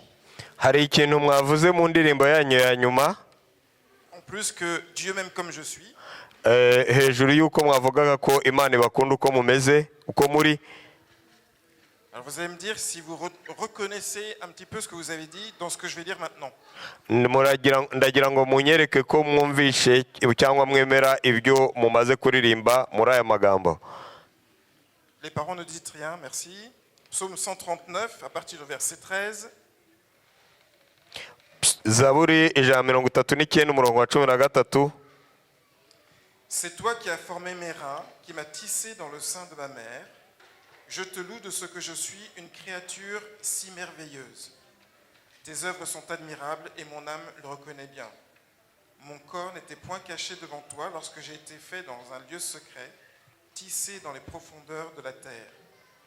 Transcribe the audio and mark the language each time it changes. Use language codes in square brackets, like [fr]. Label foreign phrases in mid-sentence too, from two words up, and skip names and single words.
[rw] hari ikintu mwavuze mu ndirimbo yanyu ya nyuma, [fr] En plus que Dieu m'aime comme je suis. [rw] hejuru y'uko mwavugaga ko Imana ibakunda uko mumeze, uko muri. [fr] Alors vous allez me dire si vous reconnaissez un petit peu ce que vous avez dit dans ce que je vais dire maintenant. [rw] ndagira ngo munyereke ko mwumvishe cyangwa mwemera ibyo mumaze kuririmba muri aya magambo. [fr] Les parents ne dites rien, merci. Psaume 139, à partir du verset 13. [rw] Zaburi ijana mirongo itatu n'icyenda umurongo wa 13. [fr] C'est toi qui as formé mes reins, qui m'as tissé dans le sein de ma mère. Je te loue de ce que je suis une créature si merveilleuse. Tes œuvres sont admirables et mon âme le reconnaît bien. Mon corps n'était point caché devant toi lorsque j'ai été fait dans un lieu secret, tissé dans les profondeurs de la terre.